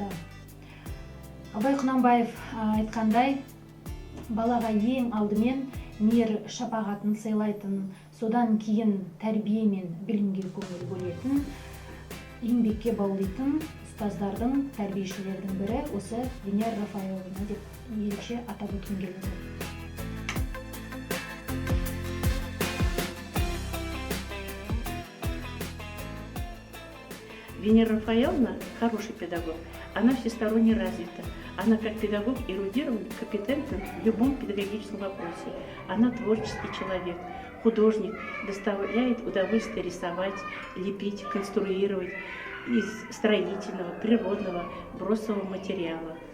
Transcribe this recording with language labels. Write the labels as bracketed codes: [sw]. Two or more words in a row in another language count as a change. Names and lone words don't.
[kk] Абай Құнанбаев айтқандай, балаға ең алдымен мейір шапағатын сыйлайтын, содан кейін тәрбие мен білімге көңіл бөлетін, еңбекке баулитын ұстаздардың, тәрбиешілердің бірі осы Венера Рафаэловна деп ерекше атап өткім келеді. [ru] Венера Рафаэловна хороший педагог, она всесторонне развита. Она как педагог эрудирован, компетентна в любом педагогическом вопросе. Она творческий человек, художник, доставляет удовольствие рисовать, лепить, конструировать из строительного, природного, бросового материала.